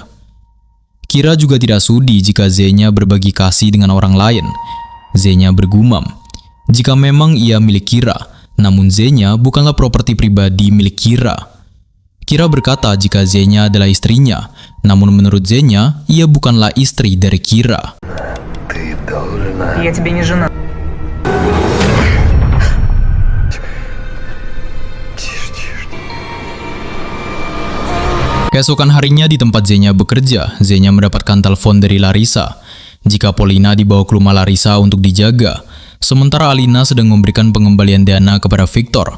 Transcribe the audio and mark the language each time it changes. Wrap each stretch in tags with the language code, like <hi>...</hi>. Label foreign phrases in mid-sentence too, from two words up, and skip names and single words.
<id>Kira juga tidak sudi jika Zenya berbagi kasih dengan orang lain. Zenya bergumam, jika memang ia milik Kira, namun Zenya bukanlah properti pribadi milik Kira. Kira berkata jika Zenya adalah istrinya, namun menurut Zenya, ia bukanlah istri dari Kira.</id> <ru>Я тебе не жена.</ru> <id>Keesokan harinya di tempat Zenya bekerja, Zenya mendapatkan telepon dari Larissa. Jika Polina dibawa ke rumah Larissa untuk dijaga, sementara Alina sedang memberikan pengembalian dana kepada Victor.</id>